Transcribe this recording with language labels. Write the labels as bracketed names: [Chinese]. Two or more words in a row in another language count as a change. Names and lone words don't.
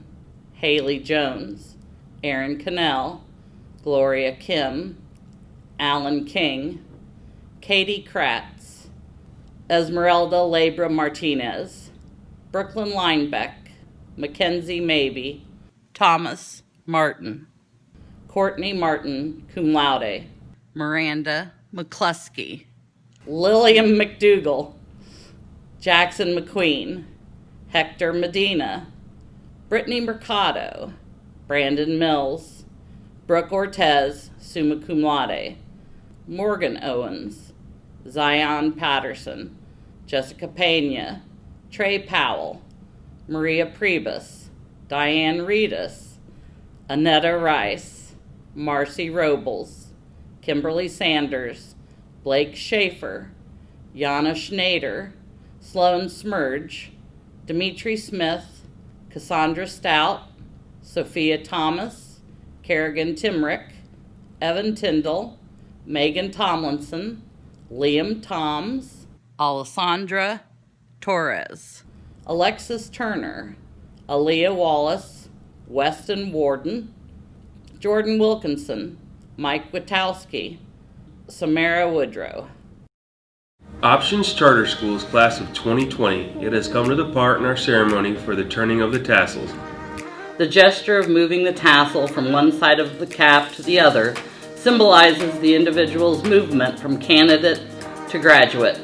[English] Haley Jones, Aaron Cannell, Gloria Kim, Alan King, Katie Kratz, Esmeralda Labra Martinez, Brooklyn Linebeck, Mackenzie Mabey, Thomas Martin, Courtney Martin, [Latin] cum laude, [English] Miranda McCluskey, Lillian McDougall, Jackson McQueen, Hector Medina, Brittany Mercado, Brandon Mills, Brooke Ortez, [Latin] summa cum laude, [English] Morgan Owens, Zion Patterson, Jessica Pena, Trey Powell, Maria Priebus, Diane Reedus, Annetta Rice, Marcy Robles, Kimberly Sanders, Blake Schaefer, Jana Schneider, Sloan Smurge, Dimitri Smith, Cassandra Stout, Sophia Thomas, Kerrigan Timrick, Evan Tyndall, Megan Tomlinson, Liam Toms, Alessandra Torres, Alexis Turner, Aaliyah Wallace, Weston Warden, Jordan Wilkinson, Mike Witowski, Samara Woodrow. Options Charter Schools Class of 2020, it has come to the part in our ceremony for the turning of the tassels. The gesture of moving the tassel from one side of the cap to the other symbolizes the individual's movement from candidate to graduate.